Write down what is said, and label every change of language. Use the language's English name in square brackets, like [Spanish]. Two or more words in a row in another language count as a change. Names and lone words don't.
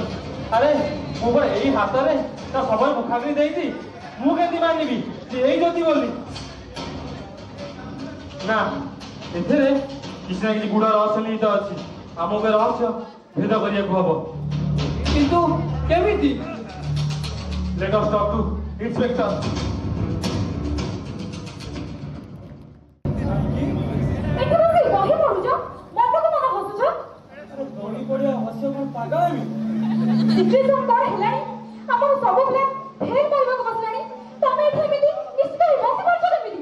[Odia] ଆରେ ମୁଁ ପରା ଏଇ ହାତରେ ତା ସମୟ ମୁଖାଗ୍ନି ଦେଇଛି। ମୁଁ କେମିତି ମାନିବି ଯେ ଏଇ ଜ୍ୟୋତି ବୋଲି? ନା, ଏଥିରେ କିଛି ନା କିଛି ଗୁଡ଼ ରହସ୍ୟ ନିହିତ ଅଛି। ଆମକୁ ଏ ରହସ୍ୟ ଭେଦ କରିବାକୁ ହବ। କିନ୍ତୁ କେମିତି? [English] Let us talk to Inspector. [Odia] ଏଠି ବସି ବହି ପଢୁଛ, ମନକୁ ମନ ହସୁଛ। ବହି ପଢିବା ହସ୍ୟ କଣ ପାଗଳାମି? ସିଚୁଏସନ କଣ ହେଲାଣି? ଆମର ସବୁ ପିଲା ଫେଲ କରିବାକୁ ବସିଲାଣି। ତମେ ଏଠି ଏମିତି ନିଶ୍ଚିତ ହୋଇ ବସି ପଡୁଛ କେମିତି?